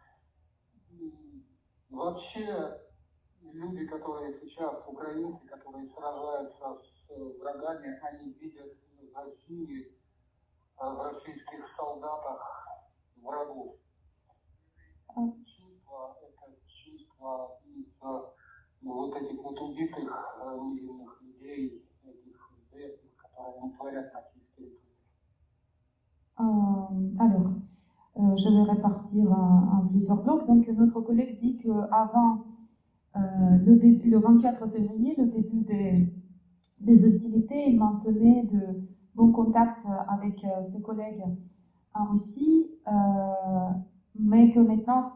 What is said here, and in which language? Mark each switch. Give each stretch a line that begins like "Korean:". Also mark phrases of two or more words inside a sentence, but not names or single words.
Russian: Вообще, люди, которые сейчас, украинцы, которые сражаются с врагами, они видят в России, в российских солдатах врагов. Чувство, это чувство из вот этих вот убитых невинных людей, этих зверств, которые они творят на российской территории.
French: Alors, je vais répartir en plusieurs blocs. Donc, notre collègue dit qu'avant le 24 février, le début des hostilités, il maintenait de bons contacts avec ses collègues en Russie, mais que maintenant,